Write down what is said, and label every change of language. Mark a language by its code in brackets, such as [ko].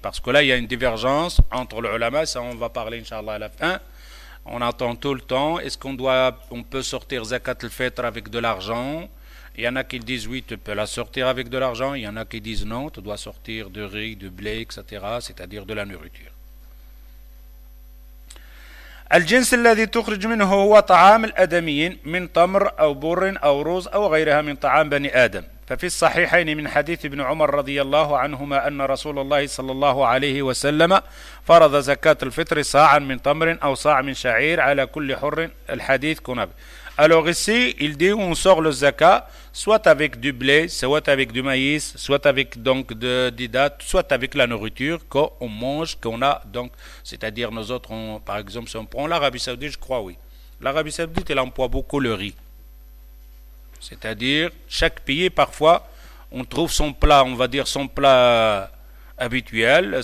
[fr] Parce que là, il y a une divergence entre les ulama, ça on va parler, Inch'Allah, à la fin. On attend tout le temps, est-ce on peut sortir zakat al-fitr avec de l'argent? Il y en a qui disent oui, tu peux la sortir avec de l'argent. Il y en a qui disent non, tu dois sortir de riz, de blé, etc. C'est-à-dire de la nourriture. [ar] الجنس الذي تخرج منه هو طعام الآدميين من تمر أو بر أو رز أو غيرها من طعام بني آدم. ففي الصحيحين من حديث ابن عمر رضي الله عنهما أن رسول الله صلى الله عليه وسلم فرض زكاة الفطر صاعا من تمر أو صاع من شعير على كل حر. الحديث كنب. [fr] Alors ici, il dit on sort le zakat, soit avec du blé, soit avec du maïs, soit avec donc des dattes, soit avec la nourriture qu'on mange, qu'on a. Donc, c'est-à-dire nous autres, par exemple, si on prend l'Arabie Saoudite, je crois oui. L'Arabie Saoudite, elle emploie beaucoup le riz. C'est-à-dire, chaque pays, parfois, on trouve son plat, on va dire son plat habituel.